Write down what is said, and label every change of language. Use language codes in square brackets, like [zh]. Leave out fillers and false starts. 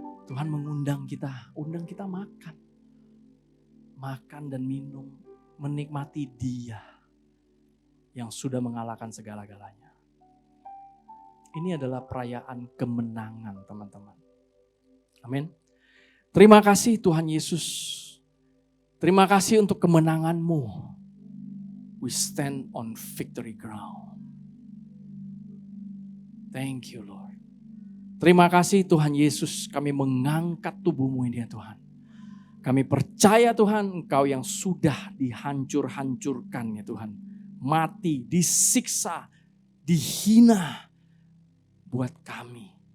[id] Tuhan mengundang kita, undang kita makan. Makan dan minum, menikmati Dia yang sudah mengalahkan segala-galanya. Ini adalah perayaan kemenangan teman-teman. Amin. Terima kasih Tuhan Yesus. Terima kasih untuk kemenangan-Mu. [en] We stand on victory ground. Thank you Lord. [id] Terima kasih Tuhan Yesus, kami mengangkat tubuh-Mu ini ya Tuhan. Kami percaya Tuhan Engkau yang sudah dihancur-hancurkan ya Tuhan. Mati, disiksa, dihina buat kami.